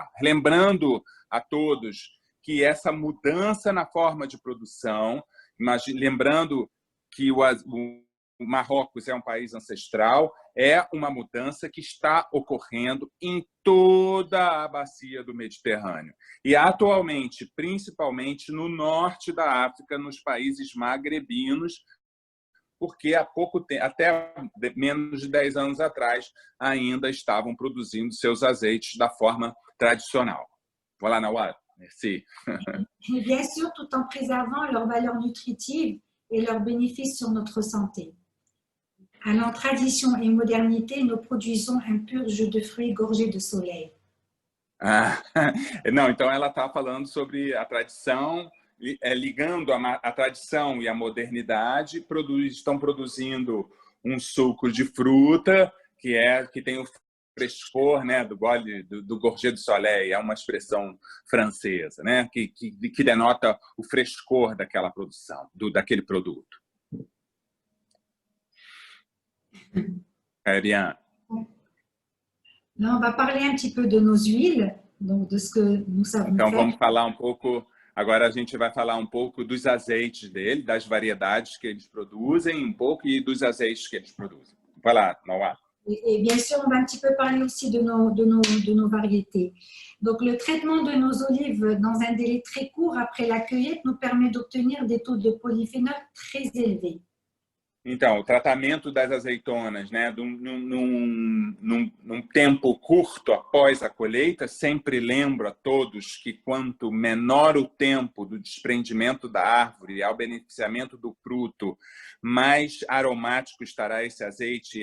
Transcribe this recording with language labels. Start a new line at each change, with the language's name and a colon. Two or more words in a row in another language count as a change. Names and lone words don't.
Portuguese: Lembrando a todos que essa mudança na forma de produção, lembrando que o Marrocos é um país ancestral, é uma mudança que está ocorrendo em toda a bacia do Mediterrâneo. E atualmente, principalmente no norte da África, nos países magrebinos, porque há pouco tempo, até menos de 10 anos atrás, ainda estavam produzindo seus azeites da forma tradicional.
French: Voilà, Nawal. Merci. Et bien sûr, tout en préservant leurs valeurs nutritives et leurs bénéfices sur notre santé. Allant tradition et modernité, nous produisons un pur jus de fruits gorgé de soleil.
Portuguese: Não, então ela está falando sobre a tradição, ligando a tradição e a modernidade, estão produzindo um suco de fruta que tem o frescor, né, do
French: gorgé de soleil,
Portuguese: é uma expressão francesa, né, que denota o frescor daquela produção, daquele produto.
French: Bien. Là, on va parler un petit peu de nos huiles, donc de ce que nous savons
Portuguese: Então,
French: faire.
Portuguese: vamos falar um pouco, agora a gente vai falar um pouco dos azeites dele, das variedades que eles produzem, um pouco, e dos azeites que eles produzem. Vai lá, Nawa.
French: Et bien sûr, on va un petit peu parler aussi de nos variétés. Donc, le traitement de nos olives dans un délai très court après la cueillette nous permet d'obtenir des taux de polyphénol très élevés.
Portuguese: Então, o tratamento das azeitonas, né, num tempo curto após a colheita, sempre lembro a todos que quanto menor o tempo do desprendimento da árvore ao beneficiamento do fruto, mais aromático estará esse azeite.